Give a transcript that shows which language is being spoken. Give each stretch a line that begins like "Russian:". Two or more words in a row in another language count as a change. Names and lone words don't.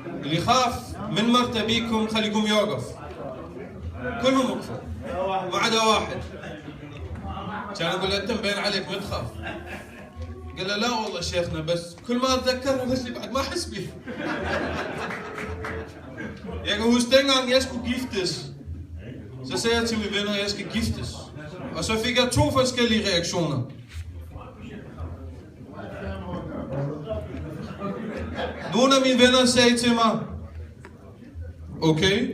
Arabic: اللي يخاف من مرت أبيكم خليكم يوقف. كلهم وقفوا ما عدا واحد. كان يقول له أنت مبين عليك ما تخاف. قال له لا والله شيخنا بس كل ما أتذكر بس بعد ما أحس بيه.
Danish: Jeg kan huske dengang jeg skulle giftes, så sagde jeg til mine venner, at jeg skal giftes. Og så fik jeg 2 forskellige reaktioner. Nogle af mine venner sagde til mig, okay.